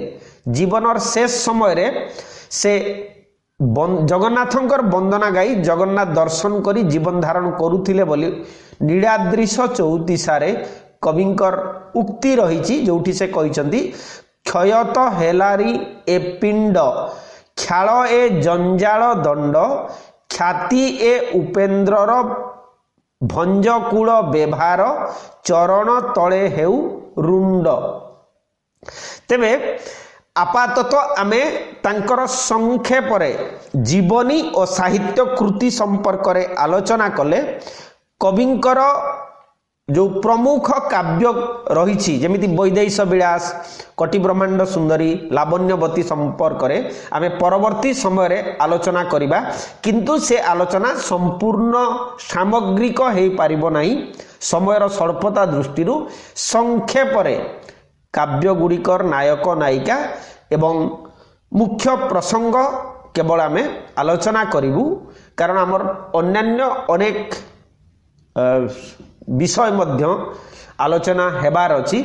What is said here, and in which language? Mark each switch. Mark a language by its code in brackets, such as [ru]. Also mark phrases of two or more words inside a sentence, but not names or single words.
[or] ଜୀବନର ଶେଷ ସମୟ ରେ ସେ ଜଗନ୍ନାଥଙ୍କର ବନ୍ଦନା ଗାଇ ଜଗନ୍ନାଥ ଦର୍ଶନ କରି ଜୀବନ ଧାରଣ କରୁଥିଲେ ବୋଲି ନୀଳାଦ୍ରୀଶ ଚଉତିଶାରେ କବିଙ୍କର ଉକ୍ତି ରହି ଯେଉଁଠି ସେ କହିଛନ୍ତି କ୍ଷୟତ ହେଲାରି ଏ ପିଣ୍ଡ ଖ୍ୟାଲ ଏ ଜଞ୍ଜାଳ ଦଣ୍ଡ ଖ୍ୟାତି ଏ ଉପେନ୍ଦ୍ରର ଭଞ୍ଜକୁଳ ବ୍ୟବହାର ଚରଣ ତଳେ ହେଉ ରୁଣ୍ଡ। ତେବେ ଆପାତତଃ ଆମେ ତାଙ୍କର ସଂକ୍ଷେପ ରେ ଜୀବନୀ ଓ ସାହିତ୍ୟ କୃତି ସମ୍ପର୍କ ରେ ଆଲୋଚନା କଲେ। କବିଙ୍କର ଯେଉଁ ପ୍ରମୁଖ କାବ୍ୟ ରହି ଯେମିତି ବୈଦେହୀଶ ବିଳାସ କୋଟି ବ୍ରହ୍ମାଣ୍ଡ ସୁନ୍ଦରୀ ଲାବଣ୍ୟବତୀ ସମ୍ପର୍କ ରେ ଆମେ ପରବର୍ତ୍ତୀ ସମୟ ରେ ଆଲୋଚନା କରିବା କିନ୍ତୁ ସେ ଆଲୋଚନା ସମ୍ପୂର୍ଣ୍ଣ ସାମଗ୍ରିକ ହୋଇ ପାରିବ ନାହିଁ ସମୟର ସ୍ୱଳ୍ପତା ଦୃଷ୍ଟି ସଂକ୍ଷେପ ରେ କାବ୍ୟ ଗୁଡ଼ିକର ନାୟକ ନାୟିକା ଏବଂ ମୁଖ୍ୟ ପ୍ରସଙ୍ଗ କେବଳ ଆମେ ଆଲୋଚନା କରିବୁ କାରଣ ଆମର ଅନ୍ୟାନ୍ୟ ଅନେକ ବିଷୟ ମଧ୍ୟ ଆଲୋଚନା ହେବାର ଅଛି।